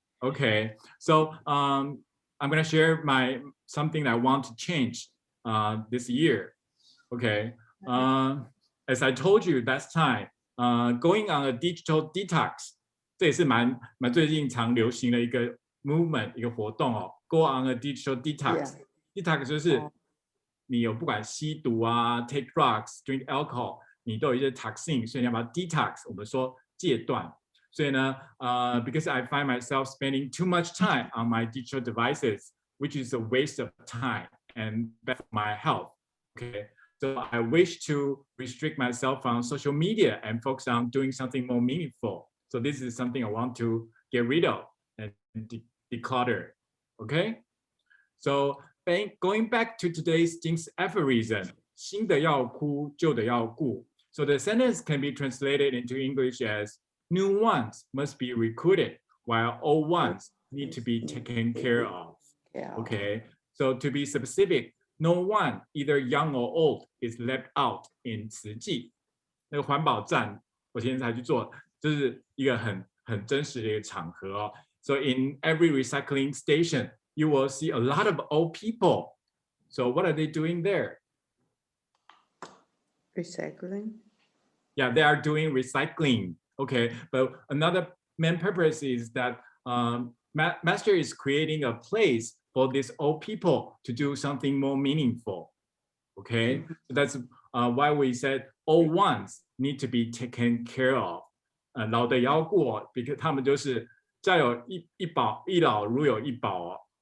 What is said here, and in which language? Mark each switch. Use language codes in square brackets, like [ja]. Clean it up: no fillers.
[en] Okay, so I'm gonna share something that I want to change this year. Okay, as I told you last time, going on a digital detox， [zh] 这也是蛮最近常流行的一个 [en] movement 一个活动哦。 [zh] Go on a digital detox，detox 就是你有不管吸毒啊 ， [en] take drugs，drink alcohol， [zh] 你都有一些 toxin， 所以你要把它 detox， 我们说戒断。所以呢， [en] because I find myself spending too much time on my digital devices, which is a waste of time and bad for my health. Okay. So I wish to restrict myself from social media and focus on doing something more meaningful. So this is something I want to get rid of and declutter. Okay. So going back to today's Jing's aphorism, [zh] 新的要哭，旧的要顾. [en] So the sentence can be translated into English as new ones must be recruited while old ones need to be taken care of. Okay. So to be specific, no one, either young or old, is left out in 慈济。 [zh] 那个环保站，我今天才去做，就是一个很真实的一个场合哦。 [en] So in every recycling station, you will see a lot of old people. So what are they doing there? Recycling. Yeah, they are doing recycling. Okay, but another main purpose is that Master is creating a place for these old people to do something more meaningful. Okay, so that's why we said old ones need to be taken care of. [zh] 老的要顾哦， [en] because [zh] 他们就是家有一老如有一宝哦。